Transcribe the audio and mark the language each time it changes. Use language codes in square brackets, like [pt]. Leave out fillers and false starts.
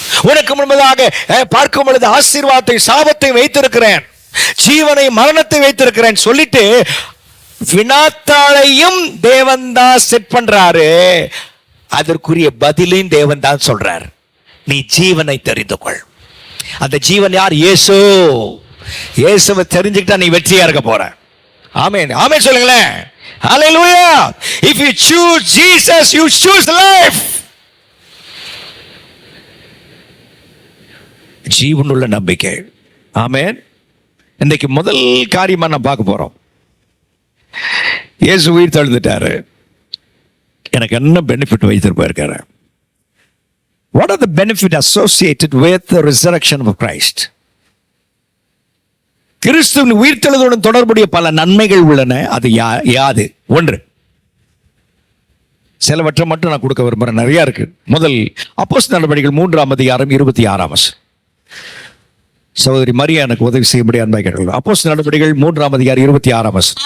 [ta] உனக்கு முன்பதாக பார்க்கும் பொழுது ஆசீர்வாதத்தை சாபத்தை வைத்திருக்கிறேன், ஜீவனை மரணத்தை வைத்திருக்கிறேன் சொல்லிட்டு வினாத்தாளையும் தேவன் தான் செட் பண்றாரு. அதற்குரிய பதிலையும் தேவன் தான் சொல்றார். நீ ஜீவனை தெரிந்து கொள். அந்த ஜீவன் யார்? இயேசு. இயேசுவை தெரிஞ்சுக்கிட்டா நீ வெற்றியா இருக்க போற. ஆமென், ஆமென் சொல்லுங்களேன். ஹalleluya. [en] If you choose Jesus, you choose life. [ta] ஜீவனுள்ள நம்பிக்கை. ஆமென். இன்னைக்கு முதல் காரியமா நான் பார்க்க போறோம். இயேசு உயிர் தெழுந்துட்டாரு. எனக்கு என்ன benefit வைத்திருப்பாரு? [en] What are the benefits associated with the resurrection of Christ? [ta] கிறிஸ்துவின் உயிர்த்தெழுதலுடன் தொடர்புடைய பல நன்மைகள் உள்ளன. அது யாது? ஒன்று, சிலவற்றை மட்டும் நான் கொடுக்க விரும்புறேன், நிறைய இருக்கு. முதல், அப்போஸ்தலர் நடவடிக்கைகள் 3ஆம் அதிகாரம் 26ஆம் வசனம். சகோதரி மரியா எனக்கு உதவி செய்யும்படி அன்பாய் கேட்கிறேன். அப்போஸ்தலர் நடவடிக்கைகள் 3ஆம் அதிகாரம் 26ஆம் வசனம்.